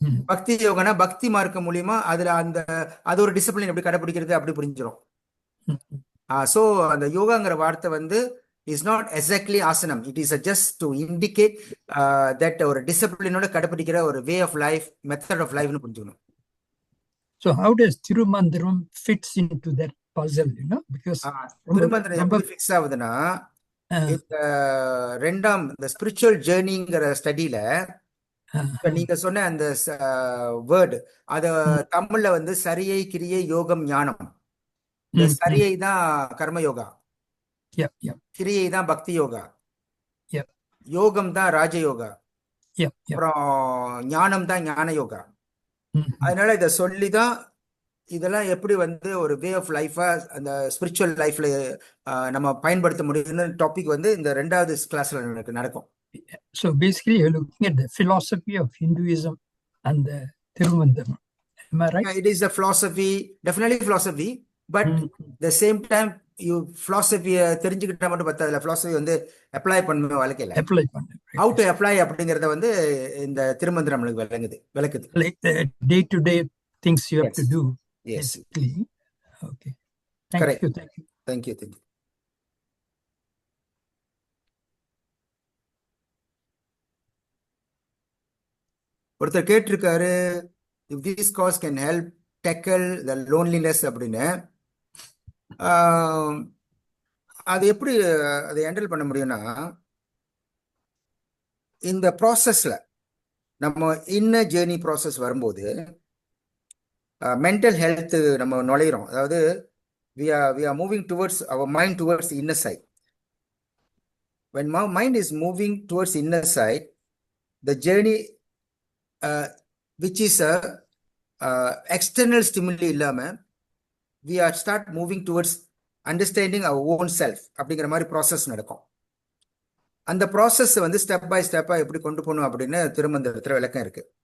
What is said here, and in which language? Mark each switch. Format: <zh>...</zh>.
<ta>பக்தி யோகானா பக்தி மார்க்கம் மூலியமா அதுல அது ஒரு டிசிப்ளின் எப்படி கடைபிடிக்கிறது அப்படி புரிஞ்சிடும். சோ அந்த யோகாங்கிற வார்த்தை வந்து</ta> <en>is not exactly ஆசனம், it is just to indicate that</en> <ta>ஒரு டிசிப்ளினோட கடைபிடிக்கிற ஒரு way of life, method of லைஃப்னு புரிஞ்சுக்கணும்.</ta> <en>So how does Tirumandram fits into that puzzle, you know? Because</en> <ta>Thirumanthiram எப்படி ஃபிக்ஸ் ஆகுதுன்னா, இந்த ரெண்டாம் இந்த ஸ்பிரிச்சுவல் ஜேர்னிங்கிற ஸ்டடியில நீங்க சொன்ன அந்த வேர்டு அத தமிழ்ல வந்து சரியை, கிரியை, யோகம், ஞானம். இந்த சரியை தான் கர்ம யோகா, கிரியை தான் பக்தி யோகா,</ta> <en>Yep.</en> <ta>யோகம் தான் ராஜயோகா,</ta> <en>Yep. Yep.</en> <ta>அப்புறம் ஞானம் தான் ஞான யோகா. Mhm. அதனால இதை சொல்லி தான் இதெல்லாம் எப்படி வந்து ஒரு வே ஆஃப் லைஃபா அந்த ஸ்பிரிச்சுவல் லைஃப்ல நம்ம பயன்படுத்த முடியும்னு டாபிக் வந்து இந்த 2வது கிளாஸ்ல நடக்கும்.</ta> <en>So basically, you're looking at the philosophy of Hinduism and the Tirumandram. Am I right? It is a philosophy, definitely philosophy, but the same time you philosophy</en> <ta>தெரிஞ்சுக்கிட்டா மட்டும் பத்தாதுல,</ta> <en>philosophy</en> <ta>வந்து அப்ளை பண்ணணும் வாழ்க்கையில. Apply பண்ணு.</ta> <en>How to apply</en> <ta>அப்படிங்கறத வந்து இந்த திருமந்திரம் நம்மளுக்கு விளக்குது.</ta> <en>Like the day-to-day things you have to do. Yes. Basically. Okay. Thank Correct. you. Thank you. Thank you. Thank you.</en> <ta>ஒருத்தர் கேட்டிருக்காரு,</ta> <en>if this cause can help tackle the loneliness அப்படின்னு.</en> <ta>அது எப்படி அதை ஹேண்டில் பண்ண முடியும்னா, இந்த ப்ராசஸ்ல நம்ம இன்னர் ஜேர்னி ப்ராசஸ் வரும்போது மென்டல் ஹெல்த் நம்ம நுழையிறோம்.</ta> <en>அதாவது we are moving towards our mind towards the inner side. When my mind is moving towards the inner side, the journey which is a external stimuli இல்லாம we are start moving towards understanding our own self</en> <ta>அப்படிங்கிற மாதிரி process நடக்கும். அந்த process வந்து step by ஸ்டெப்பா எப்படி கொண்டு போகணும் அப்படின்னு திருமந்திரத்துல விளக்கம் இருக்கு.</ta>